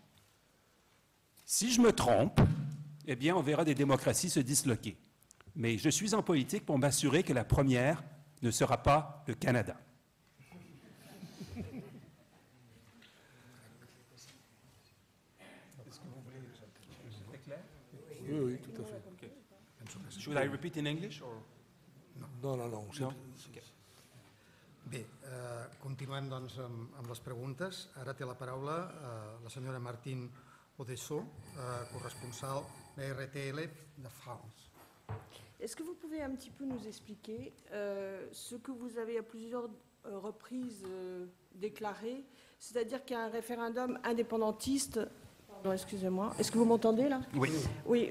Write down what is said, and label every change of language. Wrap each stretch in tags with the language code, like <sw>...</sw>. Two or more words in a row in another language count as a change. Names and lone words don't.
<fr>Si je me trompe, eh bien, on verra des démocraties se disloquer. Mais je suis en politique pour m'assurer que la première ne sera pas le Canada. Oui, tout à fait. Okay.</fr> <en>Should I repeat in English? Or?</en> <fr>Non.</fr> <en>No? Okay.</en> <ca>Bé, continuem doncs amb les preguntes. Ara té la paraula la senyora Martine Odesso, corresponsal de RTL de France.</ca> <fr>Est-ce que vous pouvez un petit peu nous expliquer ce que vous avez à plusieurs reprises déclaré, c'est-à-dire qu'il y a un référendum indépendantiste. Pardon, excusez-moi. Est-ce que vous m'entendez là? Oui. Oui.</fr>